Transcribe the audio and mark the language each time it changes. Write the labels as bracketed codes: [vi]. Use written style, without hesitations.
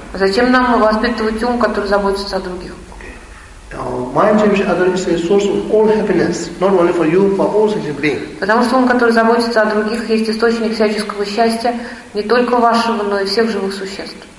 [ru] Зачем нам воспитывать ум, который заботится о других? [en] Mind cherish other is a source of all happiness, not only for you, but all sentient beings. [ru] Потому что ум, который заботится о других, есть источник всяческого счастья не только вашего, но и всех живых существ.